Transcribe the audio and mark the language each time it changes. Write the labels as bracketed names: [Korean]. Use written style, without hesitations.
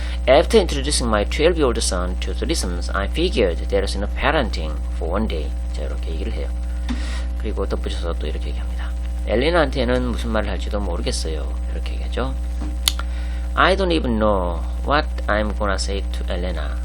[English] After introducing my 12-year-old son to threesomes, I figured there was enough parenting for one day. [Korean] 자, 이렇게 얘기를 해요. 그리고 덧붙여서 또 이렇게 얘기합니다. 엘레나한테는 무슨 말을 할지도 모르겠어요. 이렇게 얘기하죠. [English] I don't even know what I'm gonna say to Elena.